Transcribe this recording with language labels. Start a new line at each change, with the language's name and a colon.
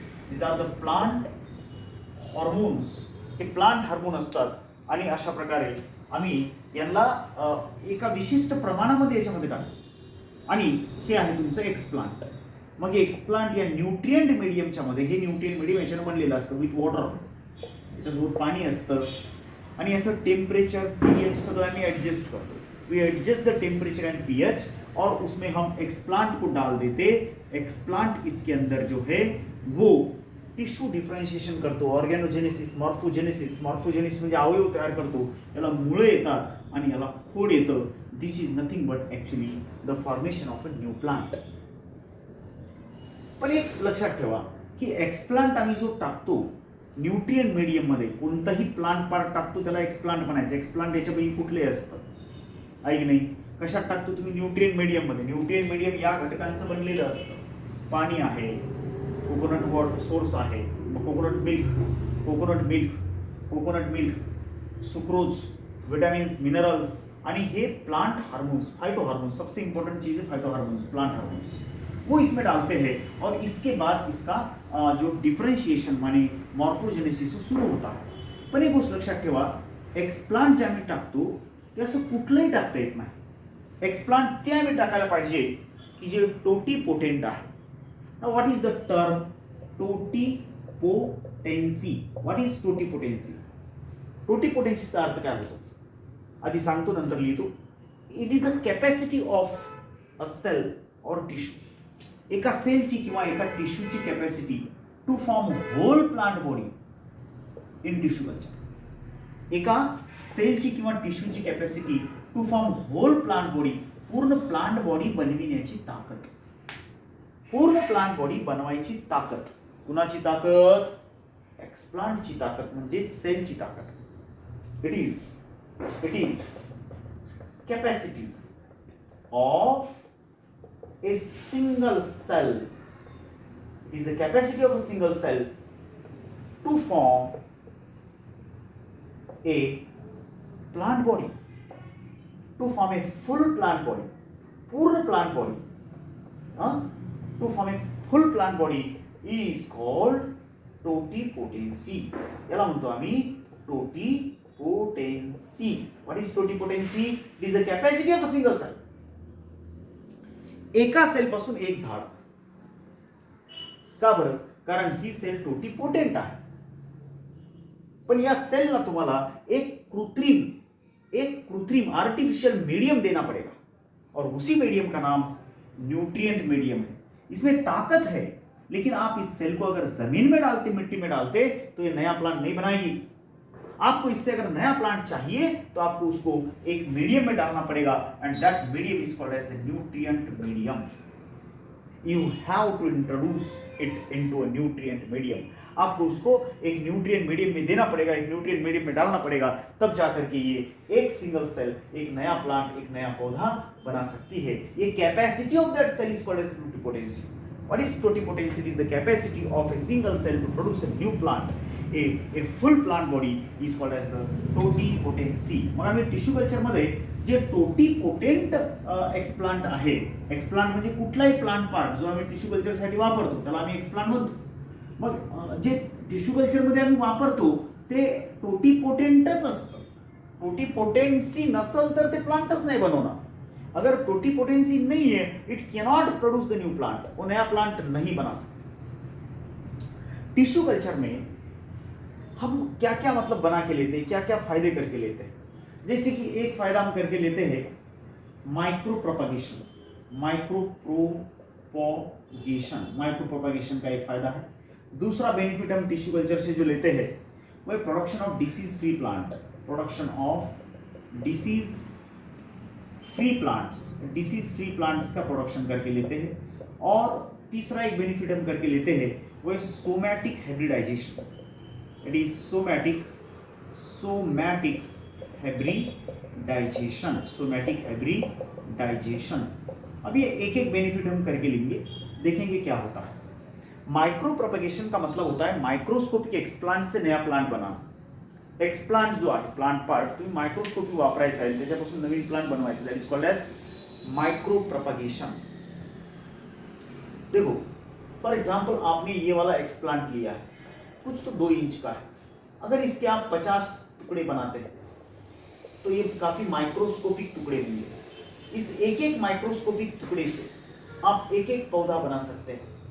English: These are the plant hormones.
Marathi: हे plant hormone असतात आणि अशा प्रकारे आम्ही यांना एका विशिष्ट प्रमाणामध्ये याच्यामध्ये टाकतो आणि हे आहे तुमचं एक्सप्लांट. मग एक्सप्लांट या न्यूट्रिएंट मीडियमच्या मध्ये, हे न्यूट्रिएंट मीडियम याच्यानं बनलेलं असतं
English: With water.
Marathi: याच्यासोबत पाणी असतं आणि याचं टेम्परेचर, pH सगळं आम्ही एडजस्ट करतो.
English: we adjust the temperature and pH
Hindi: और उसमें हम एक्सप्लांट को डाल देते. एक्सप्लांट इसके अंदर जो है वो टिश्यू डिफरेंशिएशन करतो.
Marathi: ऑर्गॅनोजेनेसिस, मॉर्फोजेनेसिस. मॉर्फोजेनेसिस म्हणजे अवयव तयार करतो. याला मुळं येतात आणि याला खोड येतं.
English: This is nothing but actually the formation of a new plant.
Marathi: पण एक लक्षात ठेवा की एक्सप्लांट आम्ही जो टाकतो न्यूट्रिएंट मीडियम मध्ये, कोणताही प्लांट पार्ट टाकतो त्याला एक्सप्लांट म्हणायचं. एक्सप्लांट याच्यापैकी कुठले असतं आहे की नाही? कशात टाकतो तुम्ही? न्यूट्रिएंट मीडियम मध्ये. न्यूट्रिएंट मीडियम या घटकांचं बनलेलं असतं. पाणी आहे, कोकोनट वॉटर सोर्स आहे, coconut milk, sucrose, vitamins, minerals आणि हे प्लांट हार्मोन्स, फाइटो हार्मोन्स.
Hindi: सबसे इंपॉर्टेंट चीज है फाइटो हार्मोन्स, प्लांट हार्मोन्स. वो इसमें डालते हैं और इसके बाद इसका जो डिफरेंशिएशन माने मॉर्फोजेनेसिस सुरू होता है.
Marathi: पण एक गोष्ट लक्षात ठेवा, एक्सप्लांट जे आम्ही टाकतो ते असं कुठलंही टाकता येत नाही. एक्सप्लांट ते आम्ही टाकायला पाहिजे की जे टोटीपोटेंट आहे.
English: Now what is the term totipotency? What is totipotency?
Marathi: टोटीपोटेन्सीचा अर्थ काय होतो आधी सांगतो, नंतर लिहितो.
English: It is a capacity of a cell or tissue.
Marathi: एका सेलची किंवा एका टिश्यूची capacity
English: To form whole plant body in tissue culture.
Marathi: एका सेलची किंवा टिश्यूची capacity
English: to form whole plant body
Marathi: पूर्ण प्लांट बॉडी बनविण्याची ताकद, पूर्ण प्लांट बॉडी बनवायची ताकद. कुणाची ताकद? एक्सप्लांटची ताकद, म्हणजे सेलची ताकद.
English: It is capacity of a single cell, is the capacity of a single cell to form a plant body, to form a full plant body, पूर्ण plant body, to form a full plant body is called totipotency.
Marathi: याला म्हणतो आम्ही totipotency.
English: What is totipotency? It is the capacity of a single cell.
Marathi: एका sale पासून एक झाड. का बरं? कारण ही सेल टोटिपोटेंट आहे. पण या सेलला तुम्हाला एक कृत्रिम आर्टिफिशियल मीडियम
Hindi: देना पड़ेगा, और उसी मीडियम का नाम न्यूट्रिएंट मीडियम है. इसमें ताकत है, लेकिन आप इस सेल को अगर जमीन में डालते, मिट्टी में डालते, तो ये नया प्लांट नहीं बनाएगी. आपको इससे अगर नया प्लांट चाहिए तो आपको उसको एक मीडियम में डालना पड़ेगा,
English: And that medium is called as the nutrient medium. You have to introduce it into a nutrient medium.
Hindi: आपको उसको एक न्यूट्रिएंट मीडियम में देना पड़ेगा, एक न्यूट्रिएंट मीडियम में डालना पड़ेगा, तब जाकर के ये एक सिंगल सेल एक नया प्लांट, एक नया पौधा बना सकती है.
English: ये capacity of that cell is called as totipotency. What is totipotency? It is the capacity of a single cell to produce a new plant. A full plant body is called as the totipotency.
Marathi: मग आम्ही tissue culture मध्ये जे totipotent explant आहे, explant म्हणजे कुठलाही plant part जो आम्ही tissue culture साठी वापरतो त्याला आम्ही एक्सप्लांट म्हणतो. मग जे टिश्यू कल्चर मध्ये आम्ही वापरतो ते टोटिपोटेंटच असतं. टोटिपोटेंसी नसेल तर ते प्लांटच नाही बनवणार.
Hindi: अगर टोटिपोटेंसी नहीं है,
English: It cannot produce the new plant.
Hindi: वो नया प्लांट नहीं बना सकते. टिश्यू कल्चर में हम क्या क्या मतलब बना के लेते हैं, क्या क्या फायदे करके लेते हैं. जैसे कि एक फायदा हम करके लेते हैं माइक्रो प्रोपगेशन. माइक्रो प्रोपगेशन का एक फायदा है. दूसरा बेनिफिट हम टिश्यू कल्चर से जो लेते हैं वह production of disease free plant. Production of disease free plants का प्रोडक्शन करके लेते हैं. और तीसरा एक बेनिफिट हम करके लेते हैं वह somatic hybridisation.
English: It is somatic hybridisation.
Hindi: अब ये एक एक बेनिफिट हम करके लेंगे, देखेंगे क्या होता है. माइक्रो प्रोपगेशन का मतलब होता है माइक्रोस्कोपिक एक्सप्लांट से नया प्लांट बनाना.
Marathi: एक्सप्लांट जो आहे प्लांट पार्ट तुम्ही मायक्रोस्कोपी वापरायचा आहे, त्याच्यापासून नवीन प्लांट बनवायचा.
English: That is called as micro propagation.
Hindi: देखो फॉर एग्जांपल आपने ये वाला एक्सप्लांट लिया है, कुछ तो 2 इंच का है. अगर इसके आप 50 टुकड़े बनाते हैं तो ये काफी माइक्रोस्कोपिक टुकड़े होंगे. इस एक एक माइक्रोस्कोपिक टुकड़े से आप एक एक पौधा बना सकते हैं.